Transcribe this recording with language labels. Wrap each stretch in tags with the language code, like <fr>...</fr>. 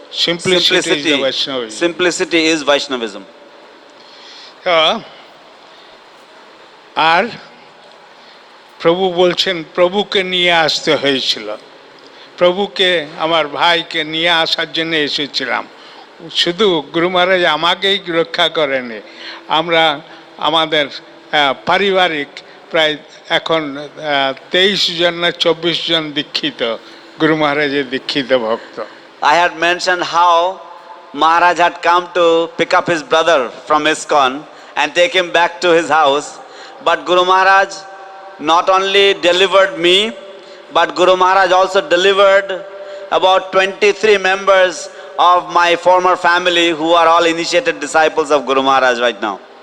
<en>Simplicity is Vaishnavism.</en> <bn>আর প্রভু বলছেন প্রভুকে নিয়ে আসতে হয়েছিল। প্রভুকে, আমার ভাইকে নিয়ে আসার জন্য এসেছিলাম। শুধু গুরু মহারাজ আমাকেই রক্ষা করেনি, আমরা আমাদের পারিবারিক প্রায় এখন 23 জন না 24 জন দীক্ষিত, গুরু মহারাজের দীক্ষিত ভক্ত।</bn> <en>I had mentioned how Maharaj had come to pick up his brother from ISKCON and take him back to his house. But Guru Maharaj not only delivered me, but Guru Maharaj also delivered about 23 members of my former family who are all initiated disciples of Guru Maharaj right now.</en>